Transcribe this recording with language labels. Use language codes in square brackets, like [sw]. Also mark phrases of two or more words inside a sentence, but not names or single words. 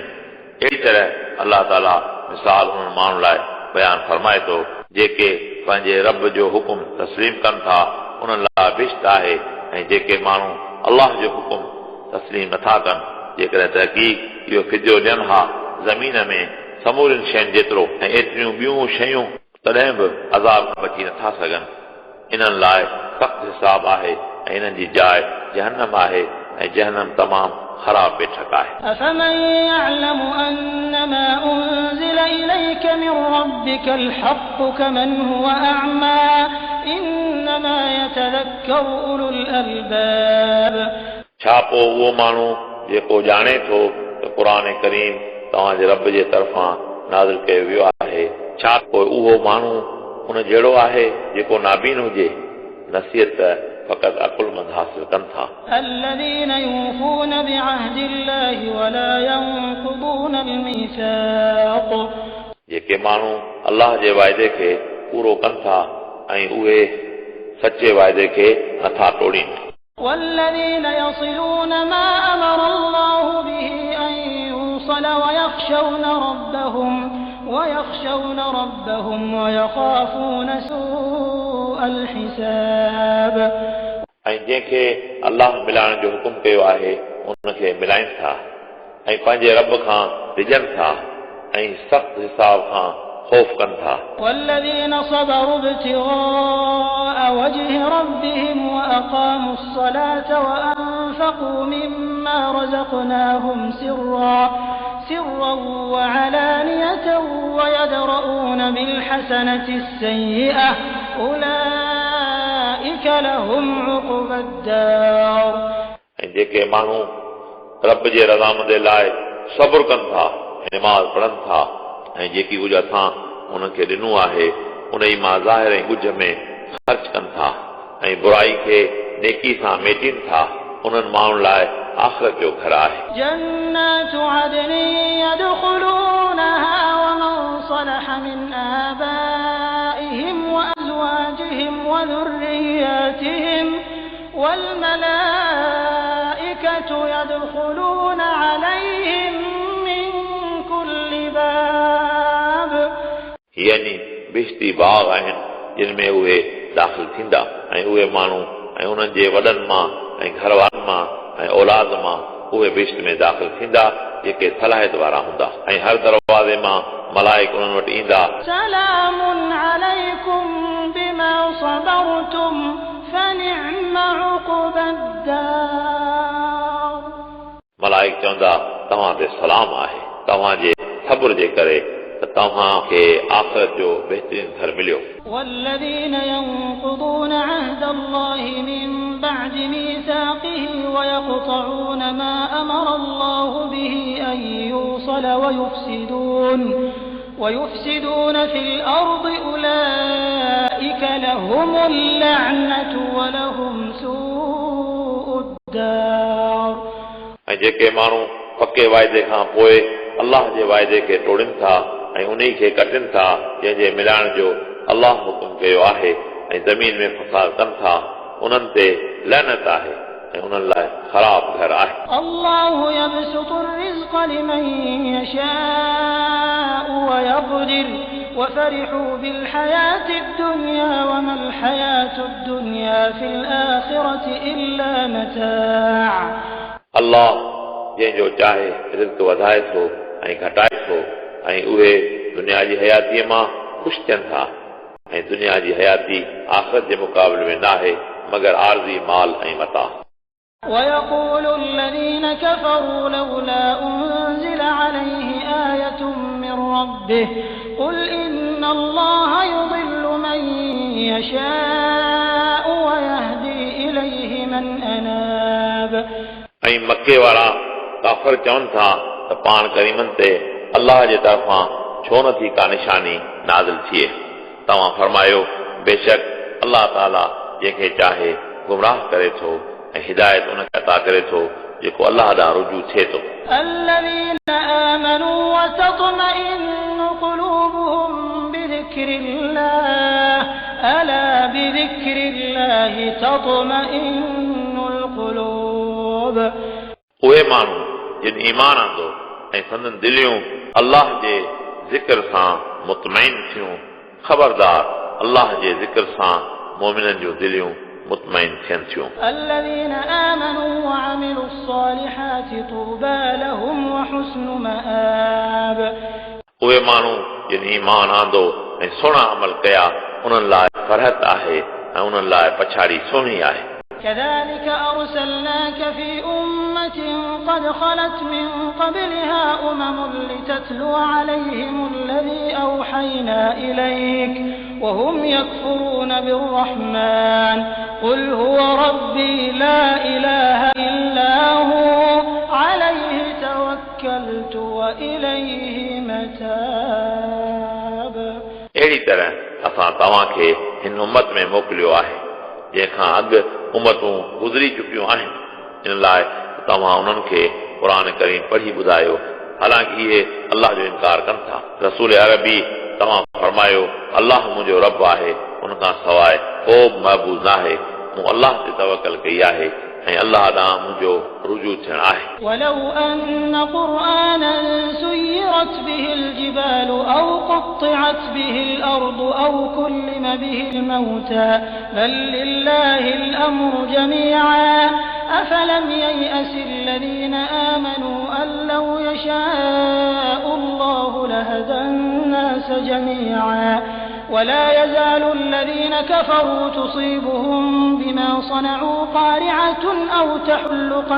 [sd] अहिड़ी तरह अल्लाह ताला मिसाल उन्हनि माण्हुनि लाइ बयानु फरमाए थो जेके पंहिंजे रब जो हुकुम तस्लीम कनि था उन्हनि लाइ बिश्त आहे ऐं जेके माण्हू अल्लाह जो हुकुम तस्लीम नथा कनि जेकॾहिं तहक़ीक़ इहो फिदियो ॾियनि हा ज़मीन में समूरियुनि शयुनि जेतिरो ऐं एतिरियूं ॿियूं शयूं तॾहिं बि अज़ाब बची नथा सघनि. इन्हनि लाइ सख़्तु हिसाब आहे ऐं इन्हनि जी जाइ जहन्नम आहे ऐं जहन्नम तमामु ख़राब बेठक आहे. [ar] أفمن يعلم أنما أنزل إليك من ربك الحق كمن هو أعمى إنما يتذكر أولو الألباب. [sd] छा पोइ उहो माण्हू जेको ॼाणे थो त क़ुर करीम तव्हांजे रब जे तरफ़ां नाज़िल कयो वियो आहे, छा पोइ उहो माण्हू उन जहिड़ो आहे जेको नाबीन हुजे? नसीहत फ़क़त अक़ुलमंद हासिल कनि था. [ar] الذين يوفون بعهد الله ولا ينقضون الميثاق. [sd] जेके माण्हू अल्लाह जे वाइदे खे पूरो कनि था ऐं उहे सचे वाइदे खे नथा टोड़ीनि. [ar] والذين يصلون ما أمر الله به أن يوصل ويخشون ربهم ويخافون سوء سوء الحساب [sd] ऐं जंहिंखे अलाह मिलाइण जो हुकुम कयो आहे उनखे मिलाइनि था ऐं पंहिंजे रब खां डिॼनि था ऐं सख़्त हिसाब खां ख़ौफ़ कनि था। [ar] والذين صبروا ابتغاء وجه ربهم وأقاموا الصلاة وأنفقوا مما رزقناهم سرا وعلانية ويدرؤون بالحسنة السيئة أولئك لهم عقبى الدار [sd] ऐं जेके माण्हू रब जे रज़ामंद लाइ सब्र कनि था नमाज़ पढ़नि था ऐं जेकी कुझु असां उनखे ॾिनो आहे उन ई मां ज़ाहिर ऐं ॻुझ में ख़र्च कनि था ऐं बुराई खे नेकी सां मेटीनि था उन्हनि माण्हुनि लाइ आख़िरत जो घर आहे। [ar] جنات عدن يدخلونها ومن صلح من آبائهم وأزواجهم وذرياتهم والملائكة يدخلون عليهم من كل باب [sd] यानी बिश्ती बाग आहिनि जिन में उहे दाख़िल थींदा ऐं उहे माण्हू ऐं उन्हनि जे वॾनि मां ऐं घर वारनि मां ऐं औलाद मां उहे बिश्त में दाख़िल थींदा जेके सलाहियत वारा हूंदा ऐं हर दरवाज़े मां मलाइक उन्हनि वटि ईंदा। [ar] سلام عليكم بما صبرتم فنعم عقبى الدار [sd] मलाइक चवंदा तव्हां ते सलाम आहे तव्हांजे सब्र जे करे तव्हांखे आख़िरत जो बहितरीन घर मिलियो। [ar] والذين ينقضون عهد الله من بعد ميثاقه ويقطعون ما أمر الله به أن يوصل ويفسدون في الأرض أولئك لهم اللعنة ولهم سوء الدار [sd] ऐं जेके माण्हू पके वाइदे खां पोइ अलाह जे वाइदे खे तोड़नि था ऐं उन्ही खे कटनि था जंहिंजे मिलाइण जो अलाह हुकुम कयो आहे ऐं ज़मीन में फसाद कनि था उन्हनि ते लअनत आहे ऐं उन्हनि लाइ ख़राब घर आहे। [ar] الله يبسط الرزق لمن يشاء ويقدر وفرحوا بالحياة الدنيا وما الحياة الدنيا في الآخرة إلا متاع [sd] अलाह जंहिंजो चाहे रिज़्क़ वधाए थो ऐं घटाए थो ऐं उहे दुनिया जी हयातीअ मां ख़ुशि थियनि था ऐं दुनिया जी हयाती आख़िरत जे मुक़ाबले में नाहे मगर आरज़ी माल ऐं मता। [ar] ويقول الذين كفروا لولا أنزل عليه آية من ربه قل إن الله يضل من يشاء ويهدي إليه من أناب [sd] ऐं मके वारा काफ़िर चवनि था त पाण करीमनि ते अलाह जे तरफ़ां छो नथी का निशानी नाज़िल थिए। तव्हां फरमायो बेशक अलाह ताला जंहिंखे चाहे गुमराह करे थो ऐं हिदायत उनखे अता करे थो जेको अलाह ॾांहुं रुजू थिए थो। [ar] الذين آمنوا وتطمئن قلوبهم بذكر الله ألا بذكر الله تطمئن القلوب [sd] उहे माण्हू जिन ईमान आंदो ऐं संदन दिलियूं अलाह जे ज़िक्र सां मुतमइन थियूं ख़बरदार अलाह जे ज़िक्र सां मोमिननि जूं दिलियूं मुतमइन थियनि थियूं। [ar] الذين آمنوا وعملوا الصالحات طوبى لهم وحسن مآب [sd] उहे माण्हू जिन ईमान आंदो ऐं सुहिणा अमल कया उन्हनि लाइ फरहत आहे ऐं उन्हनि लाइ पछाड़ी सुहिणी आहे। [ar] كذلك أرسلناك في أمة قد خلت من قبلها لتتلو عليهم الذي أوحينا إليك وهم يكفرون بالرحمن قل هو ربي لا إله إلا هو عليه توكلت وإليه متاب [sd] अहिड़ी तरह असां तव्हांखे हिन उम्मत में मोकिलियो आहे जंहिंखां अॻु उम्मतूं गुज़री चुकियूं आहिनि इन लाइ तव्हां उन्हनि खे क़ुर करीम पढ़ी ॿुधायो हालांकि इहे अलाह जो इनकार कनि था। रसूल अरबी तव्हां फरमायो अलाह मुंहिंजो रब आहे उन खां सवाइ को महबूब नाहे मूं अलाह ते तवकल कई आहे ऐं अल्लाह ॾांहुं मुंहिंजो रुजू थियणु आहे. [ar] ولو أن قرآنا سيرت به الجبال أو قطعت به الأرض أو كلم به الموتى بل لله الأمر جميعا أفلم ييأس الذين آمنوا أن لو يشاء الله لهدى الناس جميعا ولا يزال الذين كفروا تصيبهم بما صنعوا قارعة أو تحل